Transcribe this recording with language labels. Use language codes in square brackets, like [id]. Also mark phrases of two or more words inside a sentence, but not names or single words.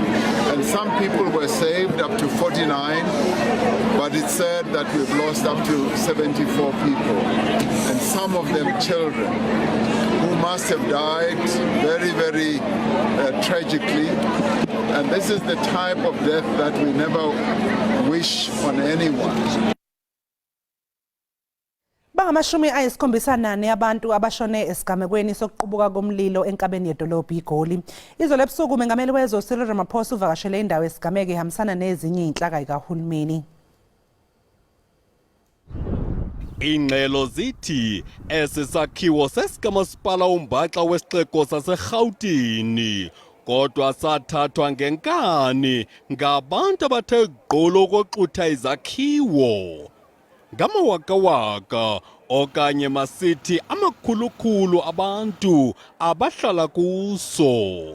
[en] And and some people were saved, up to 49, but it's said that we've lost up to 74 people, and some of them children, who must have died very, very tragically. And this is the type of death that we never wish on anyone. [zu] Bangamashumi ayisikhombisa nane abantu abashone esigamekweni sokuqubuka komlilo enkabeni yedolobha iGoli. Izolo ebusuku umengameli wezwe Cyril Ramaphosa uvakashele indawo esigameke ihambisana nezinye inhlaka zikahulumeni. [xh] Ingxelo zithi esisakhiwo sesikamasipala uMbaxa wesixeko saseGauteng kodwa sathathwa ngenkani ngabantu abathe gqolo koxutha izakhiwo ngamawakawaka okanye masithi amakhulukhulu abantu abahlala kuso.